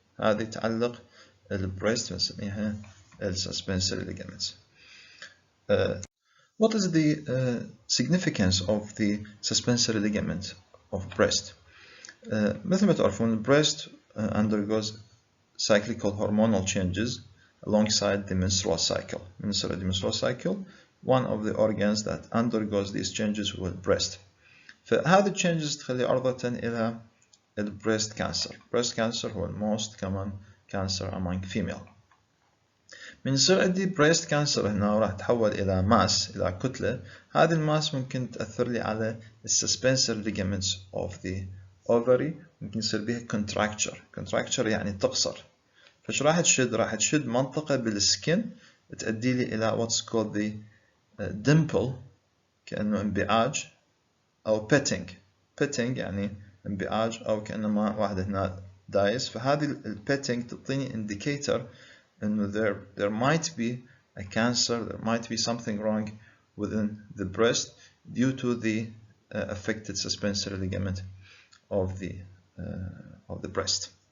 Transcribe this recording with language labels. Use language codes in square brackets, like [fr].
[ar] هذه تعلق البريست فنسميها [en] suspensor ligaments. What is the significance of the suspensory ligament of breast? [ar] مثل ما تعرفون [en] breast undergoes cyclical hormonal changes alongside the menstrual cycle. The menstrual cycle, one of the organs that undergoes these changes will breast. [ar] فهذه الchanges تخلي عرضة إلى breast cancer. [en] Breast cancer [ar] هو [en] most common cancer among female. [ar] من يصير عندي breast cancer هنا وراح تحول إلى ماس إلى كتلة. هذه الماس ممكن تأثر لي على [en] suspensory ligaments of the ovary. [ar] ممكن يصير بها contracture يعني تقصر. فش راح تشد؟ راح تشد منطقة بالسكن تؤدي لي إلى [en] what's called the dimple [ar] كأنه انبعاج أو petting يعني انبعاج أو كأنما واحد هنا دايس. فهذه [en] petting تعطيني indicator إنه there might be a cancer, there might be something wrong within the breast due to the affected suspensory ligament of the breast.